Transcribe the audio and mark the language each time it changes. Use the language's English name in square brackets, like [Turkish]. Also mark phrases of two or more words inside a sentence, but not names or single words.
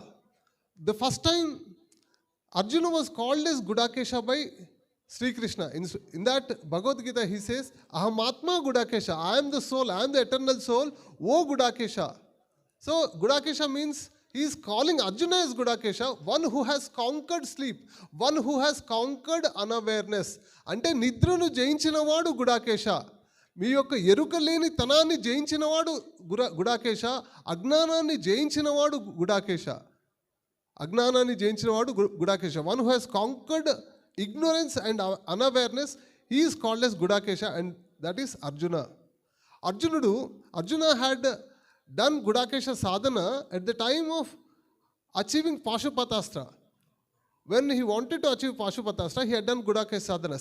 [English] The first time Arjuna was called as Gudakesha by Sri Krishna. In that Bhagavad Gita he says, Ahamatma Gudakesha, I am the soul, I am the eternal soul, O Gudakesha. So Gudakesha means he is calling Arjuna as Gudakesha, one who has conquered sleep, one who has conquered unawareness. [Telugu] అంటే నిద్రను జయించినవాడు గుడాకేశ. మీ యొక్క ఎరుక లేని తనాన్ని జయించినవాడు గుడాకేశ, అజ్ఞానాన్ని జయించినవాడు గుడాకేశ. అజ్ఞానాన్ని జయించిన వాడు గుడాకేశ. [English] one who has conquered ignorance and unawareness, he is called as Gudakesha, and that is Arjuna. Arjuna had done Gudakesha sadhana at the time of achieving Pashupatastra. When he wanted to achieve Pashupatastra, he had done Gudakesha sadhana.